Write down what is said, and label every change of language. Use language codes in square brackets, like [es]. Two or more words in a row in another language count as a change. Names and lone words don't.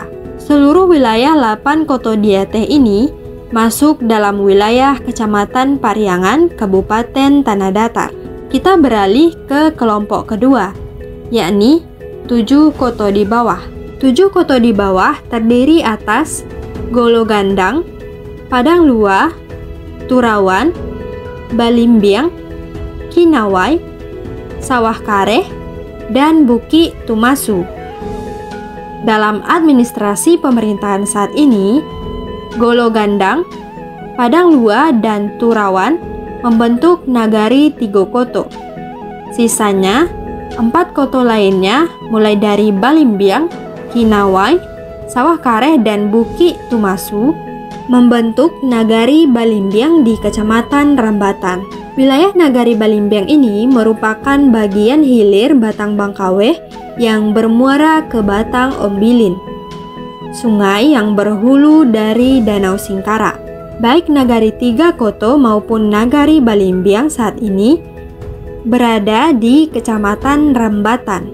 [id] Seluruh wilayah 8 koto di atas ini masuk dalam wilayah Kecamatan Pariangan, Kabupaten Tanah Datar. Kita beralih ke kelompok kedua, yakni 7 koto di bawah. 7 koto di bawah terdiri atas Golo Gandang, Padang Luar, Turawan, Balimbiang, Kinawai, Sawah Kareh, dan Buki Tumasu. Dalam administrasi pemerintahan saat ini, Golo Gandang, Padang Luar, dan Turawan membentuk Nagari Tigo Koto. Sisanya, 4 koto lainnya mulai dari Balimbiang, Kinawai, Sawah Kareh, dan Buki Tumasu membentuk Nagari Balimbiang di Kecamatan Rambatan. Wilayah Nagari Balimbiang ini merupakan bagian hilir Batang Bangkaweh yang bermuara ke Batang Ombilin, sungai yang berhulu dari Danau Singkara. Baik Nagari Tiga Koto maupun Nagari Balimbiang saat ini berada di Kecamatan Rambatan.